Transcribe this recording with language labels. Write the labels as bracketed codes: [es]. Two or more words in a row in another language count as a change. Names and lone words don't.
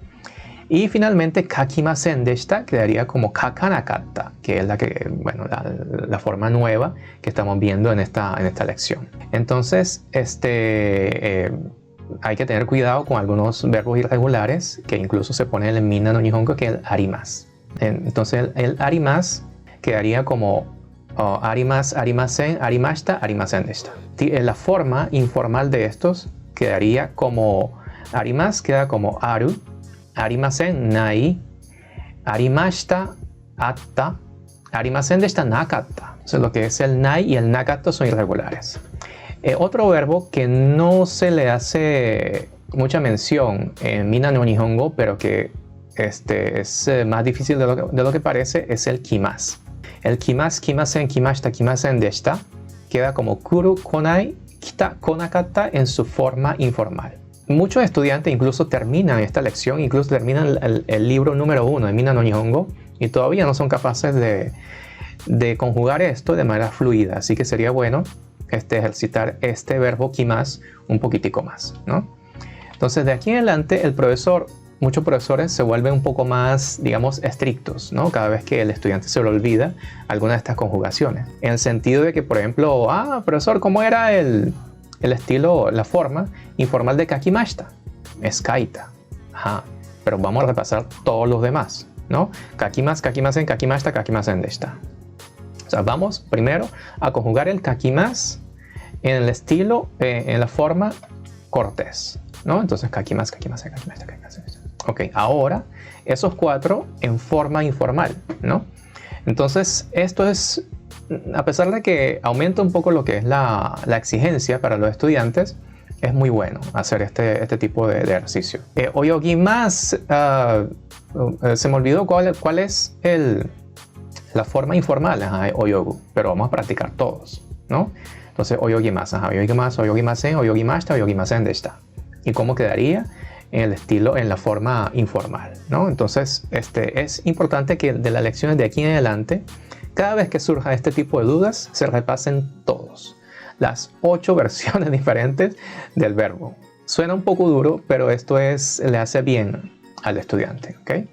[es] Y finalmente, [ja] 書きませんでした [es] quedaría como kakanakatta, que es la forma nueva que estamos viendo en esta lección. Entonces, hay que tener cuidado con algunos verbos irregulares que incluso se pone en el Minna no Nihongo, que es el arimasu. Entonces, el arimasu quedaría como [ja] あります、ありません、ありました、ありませんでした. [es] La forma informal de estos quedaría como arimasu, queda como aru. [ja] ありません、ない。ありました、あった. ありませんでした、なかった. [es] Entonces, lo que es el nai y el nakatta son irregulares. Otro verbo que no se le hace mucha mención en Minna no Nihongo, pero que es más difícil de lo que parece, es el kimasu. El [ja] きます、きません、きました、きませんでした [es] queda como [ja] くる、こない、きた、こなかった [es] en su forma informal. Muchos estudiantes incluso terminan esta lección, incluso terminan el libro número 1 de Minna no Nihongo y todavía no son capaces de conjugar esto de manera fluida. Así que sería bueno ejercitar este verbo kimasu un poquitico más, ¿no? Entonces de aquí en adelante muchos profesores se vuelven un poco más, digamos, estrictos, ¿no? Cada vez que el estudiante se le olvida alguna de estas conjugaciones. En el sentido de que, por ejemplo, profesor, ¿cómo era el estilo, la forma informal de kakimashita? Es kaita. Ajá. Pero vamos a repasar todos los demás, ¿no? [ja] 書きます、書きません、書きました、書きませんでした. [es] O sea, vamos primero a conjugar el kakimasu en el estilo, en la forma cortés, ¿no? Entonces, [ja] 書きます、書きません、書きました、書きませんでした. [es] Ok, ahora esos 4 en forma informal, ¿no? Entonces, esto es, a pesar de que aumenta un poco lo que es la exigencia para los estudiantes, es muy bueno hacer este tipo de ejercicio. Oyogimasu, se me olvidó cuál es la forma informal de oyogu, pero vamos a practicar todos, ¿no? Entonces, [ja] 泳ぎます、泳ぎます、泳ぎません、泳ぎました、泳ぎませんでした. [es] ¿Y cómo quedaría? En el estilo, en la forma informal, ¿no? Entonces, es importante que de las lecciones de aquí en adelante, cada vez que surja este tipo de dudas, se repasen todos. Las 8 versiones diferentes del verbo. Suena un poco duro, pero esto le hace bien al estudiante, ¿ok?